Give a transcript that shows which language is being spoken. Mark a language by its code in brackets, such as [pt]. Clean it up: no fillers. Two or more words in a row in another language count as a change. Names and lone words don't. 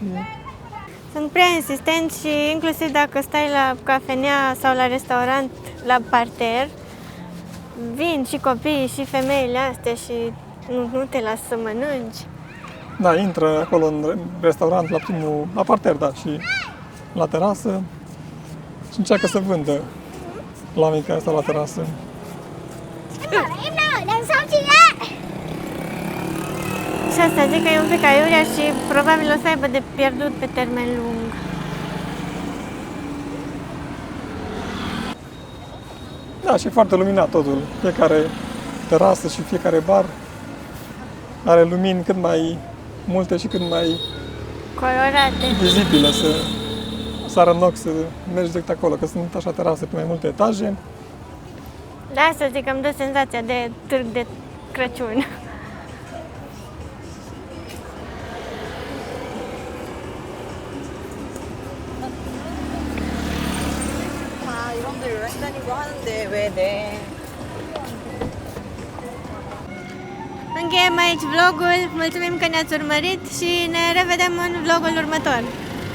[ro] Sunt prea insistenți și inclusiv dacă stai la cafenea sau la restaurant la parter, vin și copiii și femeile astea și nu te lasă să mănânci. Da, intră acolo în restaurant la parter, da, și la terasă și încearcă să vândă la oamenii care stau la terasă. [vi] Em nợ đằng sau chị ạ. [ro] Și asta zic că e un pic aiurea și probabil o să aibă de pierdut pe termen lung. Da, și e foarte luminat totul. Fiecare terasă și fiecare bar are lumini cât mai multe și cât mai Colorate. vizibile să sară în ochi să mergi direct acolo, că sunt așa terase pe mai multe etaje. De asta zic că îmi dă senzația de târg de Crăciun. [ko] 다 이런데 여행 다니고 하는데 왜 내? [ro] Încheiem aici vlogul, mulțumim că ne-ați urmărit și ne revedem în vlogul următor.